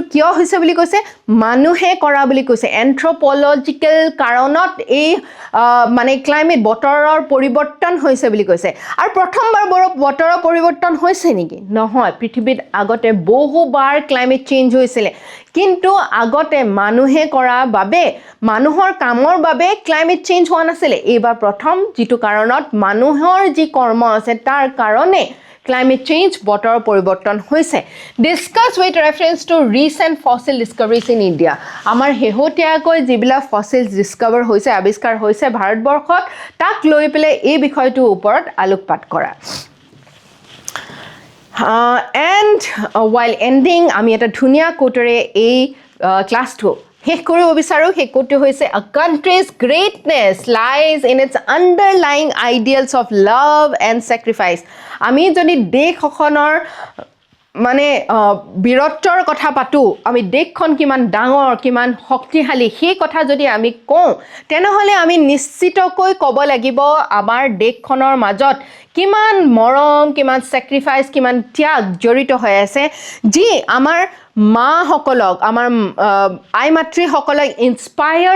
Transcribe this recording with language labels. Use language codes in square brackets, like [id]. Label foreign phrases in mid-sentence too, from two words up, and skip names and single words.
[as] কিয় হৈছে বুলি কৈছে মানুহে কৰা বুলি কৈছে এন্থ্ৰপলজিকেল কাৰণত এই মানে ক্লাইমেট বতৰৰ পৰিৱৰ্তন হৈছে বুলি কৈছে আৰু প্ৰথমবাৰ বতৰৰ পৰিৱৰ্তন হৈছে নেকি নহয় পৃথিৱীত আগতে বহুবাৰ [en] climate change [as] হৈছিলে কিন্তু আগতে মানুহে কৰা বাবে মানুহৰ কামৰ বাবে [en] climate change [as] হোৱা নাছিলে এইবাৰ প্ৰথম যিটো কাৰণত মানুহৰ যি কৰ্ম আছে তাৰ কাৰণে [en] climate change [as] বতৰৰ পৰিৱৰ্তন হৈছে [en] discuss with reference to recent fossil discoveries in India [as] আমাৰ হেহতিয়াকৈ যিবিলাক [en] fossils discover [as] হৈছে আৱিষ্কাৰ হৈছে ভাৰতবৰ্ষত তাক লৈ পেলাই এই বিষয়টোৰ ওপৰত আলোকপাত কৰা [en] and while ending [as] আমি এটা ধুনীয়া কোটৰে এই ক্লাছটো শেষ কৰিব বিচাৰো সেই কোটটো হৈছে [en] a country's greatness lies in its underlying ideals of love and sacrifice [as] আমি যদি দেশখনৰ মানে বীৰত্বৰ কথা পাতো আমি দেশখন কিমান ডাঙৰ কিমান শক্তিশালী সেই কথা যদি আমি কওঁ তেনেহলে আমি নিশ্চিতকৈ ক'ব লাগিব আমাৰ দেশখনৰ মাজত কিমান মৰম কিমান স্যাক্ৰিফাইস কিমান ত্যাগ জড়িত হৈ আছে যি আমাৰ মাসকলক আমাৰ আই মাতৃসকলক ইনস্পায়াৰ